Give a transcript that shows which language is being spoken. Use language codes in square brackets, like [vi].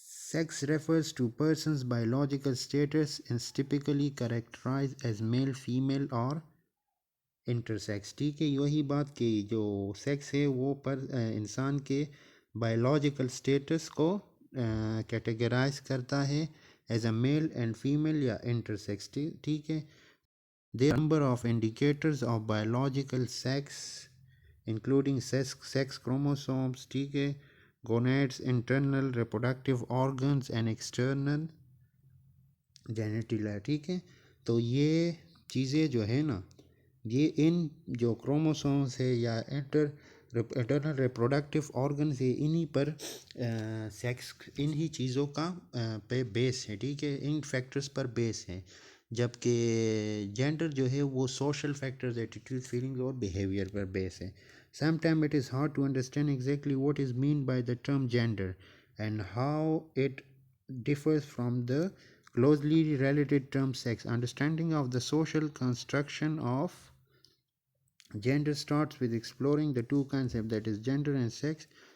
[en] Sex refers to person's biological status and is typically characterized as male, female or intersex، [ur] ٹھیک ہے. یہی بات کہ جو سیکس ہے وہ پر انسان کے بایولوجیکل سٹیٹس کو کیٹیگرائز کرتا ہے [en] as a male and female [ur] یا انٹرسیکس، ٹھیک ہے. [en] There are a number of indicators of biological sex including sex chromosomes، [ur] ٹھیک ہے، [en] gonads، internal reproductive organs and external genitalia، ٹھیک ہے. [ur] تو یہ چیزیں جو ہے نا، یہ ان جو کروموسومس ہے یا انٹرنل ریپروڈکٹیو آرگنز ہے، انہی پر سیکس انہی چیزوں کا پہ بیس ہے، ٹھیک ہے، ان فیکٹرز پر بیس ہے. جبکہ جینڈر جو ہے وہ سوشل فیکٹرز، ایٹیٹیوڈ، فیلنگز اور بیہیویئر پر بیس ہے. [en] Some time it is hard to understand exactly what is mean by the term gender and how it differs from the closely related term sex. Understanding of the social construction of gender starts with exploring the two concepts, that is gender and sex.